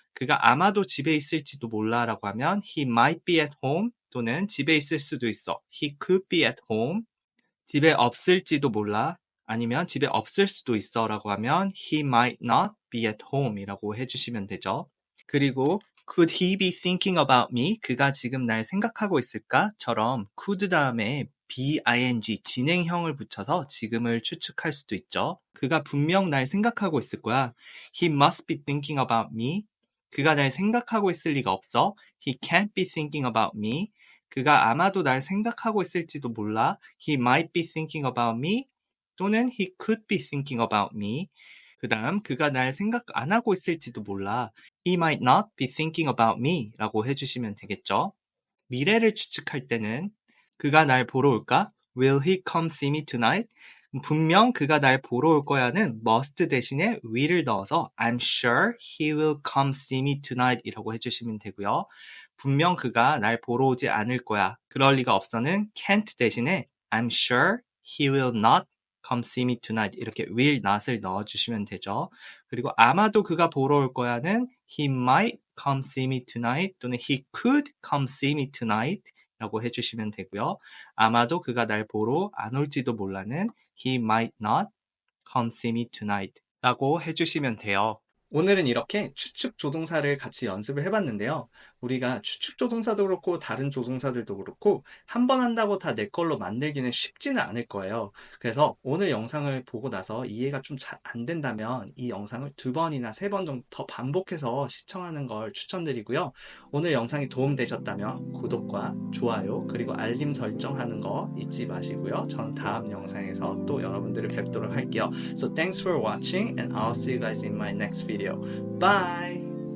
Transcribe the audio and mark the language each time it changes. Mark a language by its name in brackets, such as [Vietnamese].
[Korean] 그가 아마도 집에 있을지도 몰라 라고 하면 [English] He might be at home [Korean] 또는 집에 있을 수도 있어. [English] He could be at home. [Korean] 집에 없을지도 몰라 아니면 집에 없을 수도 있어 라고 하면 [English] He might not be at home [Korean] 이라고 해주시면 되죠. [English] 그리고 Could he be thinking about me? [Korean] 그가 지금 날 생각하고 있을까? 처럼 could 다음에 BING 진행형을 붙여서 지금을 추측할 수도 있죠. 그가 분명 날 생각하고 있을 거야. [English] He must be thinking about me. [Korean] 그가 날 생각하고 있을 리가 없어. [English] He can't be thinking about me. [Korean] 그가 아마도 날 생각하고 있을지도 몰라. [English] He might be thinking about me. 또는 he could be thinking about me. [Korean] 그 다음, 그가 날 생각 안 하고 있을지도 몰라. [English] He might not be thinking about me [Korean] 라고 해주시면 되겠죠. 미래를 추측할 때는 그가 날 보러 올까? [English] Will he come see me tonight? [Korean] 분명 그가 날 보러 올 거야는 must 대신에 will을 넣어서 [English] I'm sure he will come see me tonight [Korean] 이라고 해주시면 되고요. 분명 그가 날 보러 오지 않을 거야. 그럴 리가 없어는 can't 대신에 [English] I'm sure he will not come see me tonight [Korean] 이렇게 will not을 넣어주시면 되죠. [English] 그리고 [Korean] 아마도 그가 보러 올 거야는 [English] he might come see me tonight 또는 he could come see me tonight [Korean] 라고 해주시면 되고요. 아마도 그가 날 보러 안 올지도 몰라는 [English] he might not come see me tonight [Korean] 라고 해주시면 돼요. 오늘은 이렇게 추측 조동사를 같이 연습을 해봤는데요. 우리가 추측 조동사도 그렇고 다른 조동사들도 그렇고 한 번 한다고 다 내 걸로 만들기는 쉽지는 않을 거예요. 그래서 오늘 영상을 보고 나서 이해가 좀 잘 안 된다면 이 영상을 2번이나 3번 정도 더 반복해서 시청하는 걸 추천드리고요. 오늘 영상이 도움되셨다면 구독과 좋아요 그리고 알림 설정하는 거 잊지 마시고요. 저는 다음 영상에서 또 여러분들을 뵙도록 할게요. [English] So thanks for watching and I'll see you guys in my next video. Bye!